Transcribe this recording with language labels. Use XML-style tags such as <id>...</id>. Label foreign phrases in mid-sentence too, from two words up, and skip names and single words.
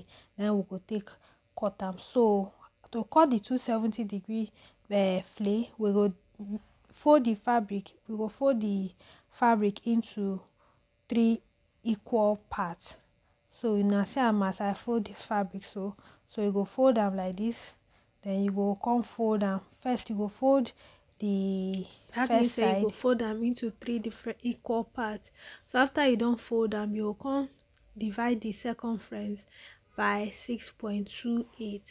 <pcm>Then we go take cut am. So to cut the 270-degree flay, we go fold the fabric. We go fold the fabric into 3 equal parts. So you now see am as I fold the fabric, so you go fold am like this, then you go come fold am. First you go fold the first side. You go fold am into 3 different equal parts. So after you don fold am, you go come divide the circumference by 6.28.</pcm>